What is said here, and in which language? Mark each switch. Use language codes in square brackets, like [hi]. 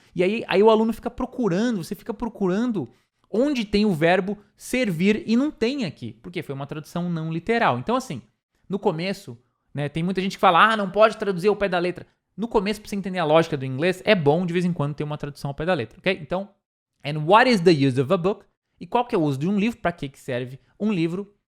[pt] E aí o aluno fica procurando, você fica procurando onde tem o verbo servir e não tem aqui, porque foi uma tradução não literal. Então assim, no começo, né, tem muita gente que fala, não pode traduzir ao pé da letra. No começo, para você entender a lógica do inglês, é bom de vez em quando ter uma tradução ao pé da letra, ok? [en] Então, and what is the use of a book? [pt] E qual que é o uso de um livro? Para que serve um livro?